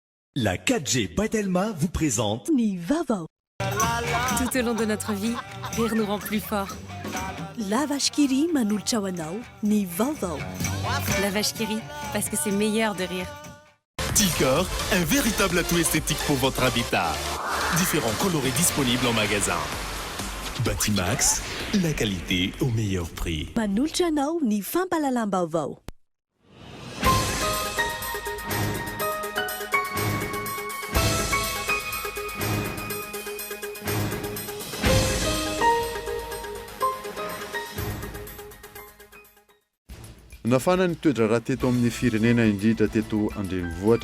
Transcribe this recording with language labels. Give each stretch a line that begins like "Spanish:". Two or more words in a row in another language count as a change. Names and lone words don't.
French: La 4G Batelma vous présente Ni Vavao. Tout au long de notre vie, rire nous rend plus forts.
Malagasy: La vache qui rit manolotra ho anao, Ni Vavao.
French: La vache qui rit, parce que c'est meilleur de rire. Ticor, un véritable atout esthétique pour votre habitat. Différents colorés disponibles en magasin. Batimax, la qualité au meilleur prix.
Malagasy: Manolotra anao ny fampalalam-baovao. Nafana ny toedra raha teto amin'ny firenena indrindra teto andrenivohitra